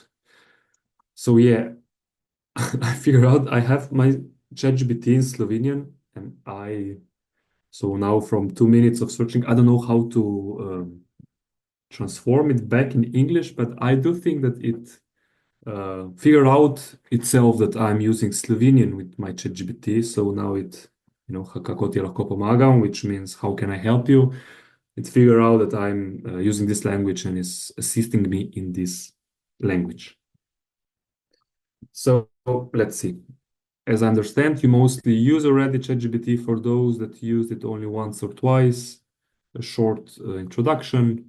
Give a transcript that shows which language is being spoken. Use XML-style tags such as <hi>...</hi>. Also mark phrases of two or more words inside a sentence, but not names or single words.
<en>So yeah, I figured out I have my ChatGPT in Slovenian, and so now from 2 minutes of searching, I don't know how to transform it back in English, but I do think that it figured out itself that I'm using Slovenian with my ChatGPT. So now</en> <sl>kako ti lahko pomagam,</sl> <en>which means how can I help you? It figured out that I'm using this language and is assisting me in this language. So let's see. As I understand, you mostly use already ChatGPT. For those that used it only once or twice, a short introduction.</en>